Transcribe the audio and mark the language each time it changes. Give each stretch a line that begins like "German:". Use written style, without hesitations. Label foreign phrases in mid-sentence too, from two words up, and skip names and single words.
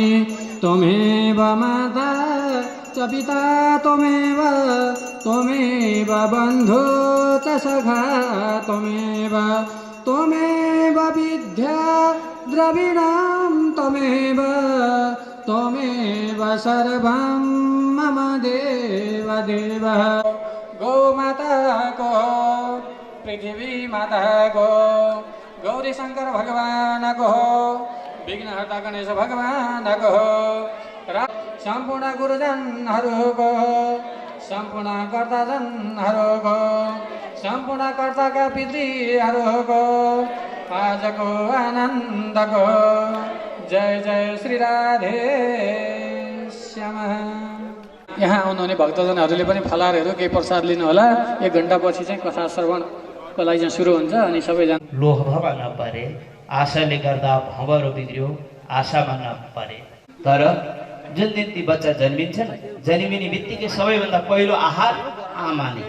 Sanskrit: त्वमेव माता च पिता त्वमेव बन्धु च सखा त्वमेव विद्या द्रविणं त्वमेव सर्वं मम देव देव।
Nepali: गौ माता को पृथ्वी माता को गौरी शंकर भगवान को विघ्नहर्ता गणेश भगवान को सम्पूर्ण गुरुजनहरूको सम्पूर्ण कर्ताजनहरूको सम्पूर्ण कर्ताका पितृहरूको आजको आनन्दको जय जय श्री राधे श्यामा। यहाँ आउनुहुने भक्तजनहरूले पनि फलारहरू केही प्रसाद लिनु होला। 1 घण्टापछि चाहिँ कथा श्रवणको लागि चाहिँ सुरु हुन्छ अनि सबैजना लोभमा नपरे, आशाले गर्दा भँवरो बिग्रियो, आशामा नपरे। तर जुन दिन ती बच्चा जन्मिन्छन्, जन्मिने बित्तिकै सबैभन्दा पहिलो आहार आमा नै।